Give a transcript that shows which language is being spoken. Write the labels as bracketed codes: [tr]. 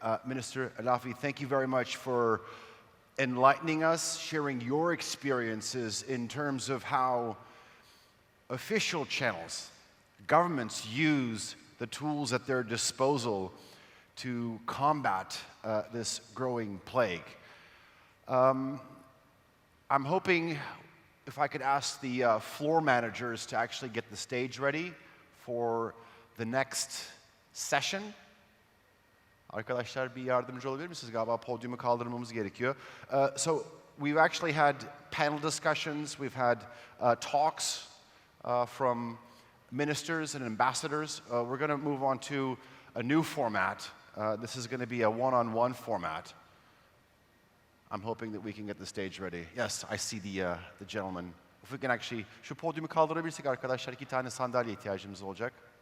[en] Minister Alafi, thank you very much for enlightening us, sharing your experiences in terms of how official channels, governments use the tools at their disposal to combat this growing plague. I'm hoping if I could ask the floor managers to actually get the stage ready for the next session. [tr] Arkadaşlar bir yardımcı olabilir misiniz? Galiba podyumu kaldırmamız gerekiyor. [en] So we've actually had panel discussions, we've had talks from ministers and ambassadors. We're going to move on to a new format. This is going to be a one-on-one format. I'm hoping that we can get the stage ready. Yes, I see the gentleman. If we can actually, [tr] şu podyumu kaldırabilirsek arkadaşlar, 2 tane sandalye ihtiyacımız olacak.